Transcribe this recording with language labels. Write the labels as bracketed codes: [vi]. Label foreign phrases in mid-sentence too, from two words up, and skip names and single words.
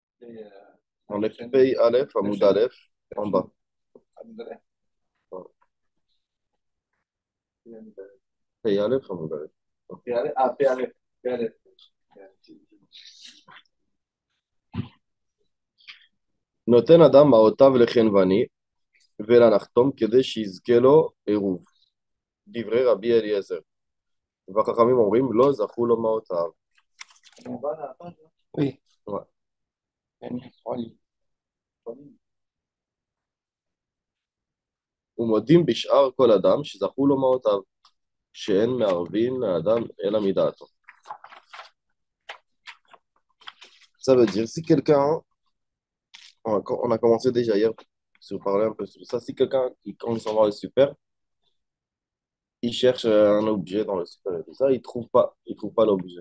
[fr] On est Pei Aleph, Hamoud Aleph, en bas. Voilà. Pei Aleph, Hamoud Aleph. [he] נותן אדם מעותיו לחנווני ולנחתום כדי שיזכה לו עירוב. דברי רבי אליעזר. והחכמים אומרים לא זכו לו מעותיו. [fr] Oui. Ouais. [he] ומודים בשאר כל אדם שזכו לו מעותיו, שאין מערבין לאדם אלא מדעתו. [fr] Ça veut dire, si quelqu'un, on a commencé déjà hier sur parler un peu sur ça, si quelqu'un, quand il s'en va au super, il cherche un objet dans le super et tout ça, il trouve pas l'objet.